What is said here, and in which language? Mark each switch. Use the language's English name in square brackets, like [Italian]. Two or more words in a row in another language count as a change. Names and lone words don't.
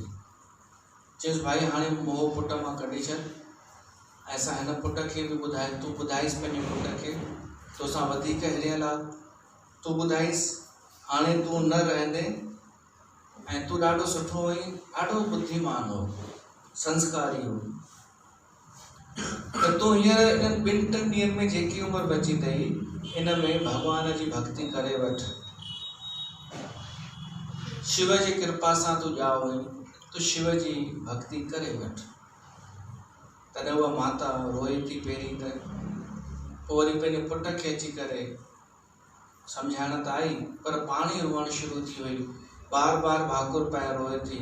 [Sindhi] चयसि भाई हाणे मोह पुट मां कढी छॾ, ऐं असां हिन पुट खे बि ॿुधाए, तूं ॿुधाइसि पंहिंजे पुट खे, तोसां वधीक हिरियल आहे, तूं ॿुधाइसि हाणे तूं न रहंदे, ऐं तूं ॾाढो सुठो हुई, ॾाढो बुद्धिमान हो, संस्कारी हो, त तूं हींअर इन्हनि 2-3 ॾींहंनि में जेकी उमिरि बची अथई, इन में भॻवान जी भक्ति करे वठ। शिव जी कृपा सां तूं ॼाओ हुई, तूं शिव जी भक्ति करे वठ। तॾहिं उहा माता रोए थी पहिरीं त, पोइ वरी पंहिंजे पुट खे अची करे सम्झाइण त आई, पर पाण ई रोअणु शुरू थी वई, बार बार भाकुर पाए रोए थी।